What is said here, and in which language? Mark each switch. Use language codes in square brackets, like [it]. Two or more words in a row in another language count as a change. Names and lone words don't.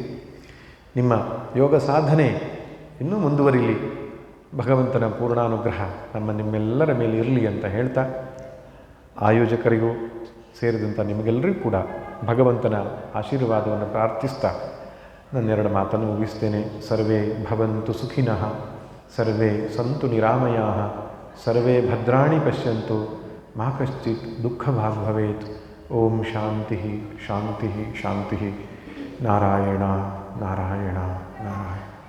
[kn] ನಿಮ್ಮ ಯೋಗ ಸಾಧನೆ ಇನ್ನೂ ಮುಂದುವರಿಲಿ, ಭಗವಂತನ ಪೂರ್ಣಾನುಗ್ರಹ ನಿಮ್ಮೆಲ್ಲರ ಮೇಲೆ ಇರಲಿ ಅಂತ ಹೇಳ್ತಾ, ಆಯೋಜಕರಿಗೂ ಸೇರಿದಂಥ ನಿಮಗೆಲ್ಲರಿಗೂ ಕೂಡ ಭಗವಂತನ ಆಶೀರ್ವಾದವನ್ನು ಪ್ರಾರ್ಥಿಸ್ತಾ ನನ್ನೆರಡು ಮಾತನ್ನು ಮುಗಿಸ್ತೇನೆ. [sa] ಸರ್ವೇ ಭವಂತು ಸುಖಿನಃ, ಸರ್ವೇ ಸಂತು ನಿರಾಮಯಾಃ, ಸರ್ವೇ ಭದ್ರಾಣಿ ಪಶ್ಯಂತು, ಮಾ ಕಶ್ಚಿತ್ ದುಃಖಭಾಗ್ ಭವೇತ್. ಓಂ ಶಾಂತಿ ಶಾಂತಿ ಶಾಂತಿ. ನಾರಾಯಣ ನಾರಾಯಣ ನಾರಾಯಣ.